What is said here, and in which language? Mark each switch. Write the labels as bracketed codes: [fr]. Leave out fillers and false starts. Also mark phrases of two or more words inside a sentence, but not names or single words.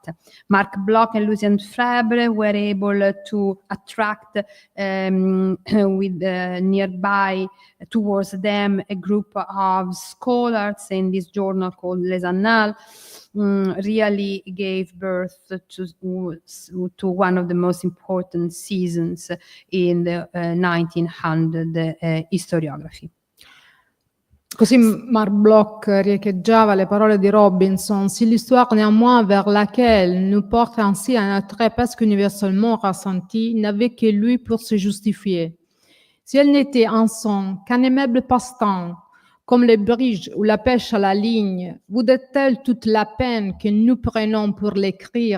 [en] Marc Bloch and Lucien Febvre were able to attract with nearby towards them a group of scholars in this journal called Les Annales. Really gave birth to one of the most important seasons in the 1900 historiography. [it] Così Marc Bloch riecheggiava le parole di Robinson. [fr] Si l'histoire néanmoins vers laquelle nous porte ainsi un attrait presque universellement ressenti n'avait que lui pour se justifier. Si elle n'était en somme qu'un aimable passe-temps, comme les bridge ou la pêche à la ligne, vaudrait-elle toute la peine que nous prenons pour l'écrire?